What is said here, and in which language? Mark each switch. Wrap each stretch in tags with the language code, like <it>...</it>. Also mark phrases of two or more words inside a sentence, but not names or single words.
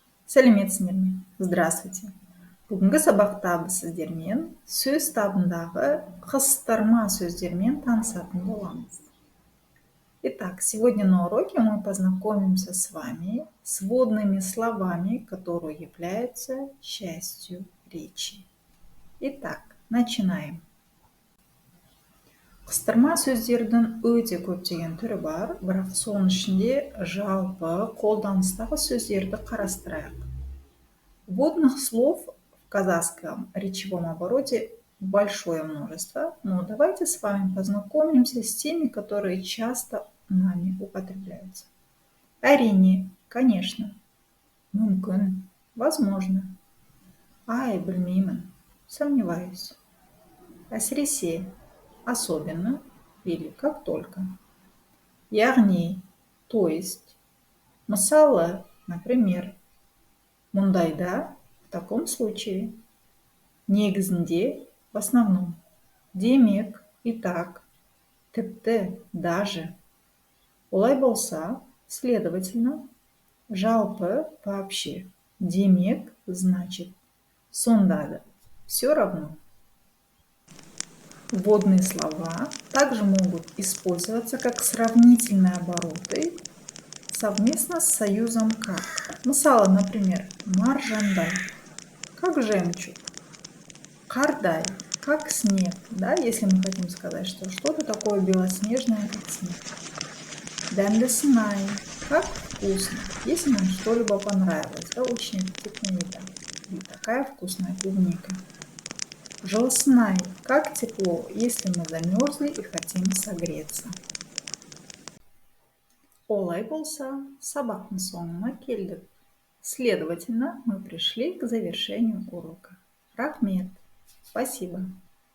<kk>Сәлеметсіңдер ме? Здравствуйте. Бүгінгі сабақта біз сіздермен сөз табындағы қыстырма сөздермен танысатын боламыз.</kk> <ru>Итак, сегодня на уроке мы познакомимся с вами с вводными словами, которые являются частью речи. Итак, начинаем.</ru> <kk>Қыстырма сөздердің өте көптеген түрі бар, бірақ соның ішінде жалпы қолданыстағы сөздерді қарастырайық.</kk> <ru>Вводных слов в казахском речевом обороте большое множество, но давайте с вами познакомимся с теми, которые часто нами употребляются.</ru> <kk>Әрине, конечно. Мүмкін, возможно. Ай, білмеймін, сомневаюсь. Әсіресе,</kk> <ru>особенно или как только. Яғни, то есть. Мысалы, например, мұндайда, в таком случае. Негізінде, в основном. Демек, и так.</ru> <kk>Тіпті, даже. Олай болса, следовательно. Жалпы, вообще. Демек, значит. Сонда да.</kk> <ru>Все равно. Вводные слова также могут использоваться как сравнительные обороты совместно с союзом как. Мысалы, например, маржандай, как жемчуг, кардай, как снег, да, если мы хотим сказать, что что-то такое белоснежное, как снег. Дәмдісінай, как вкусно, если нам что-либо понравилось, да, очень аппетитная еда. И такая вкусная клубника. Жылысынай, как тепло, если мы замерзли и хотим согреться.</ru> <kk>Олай болса, сабақтың соңына келдік.</kk> <ru>Следовательно, мы пришли к завершению урока.</ru> <kk>Рахмет. Спасибо.</kk>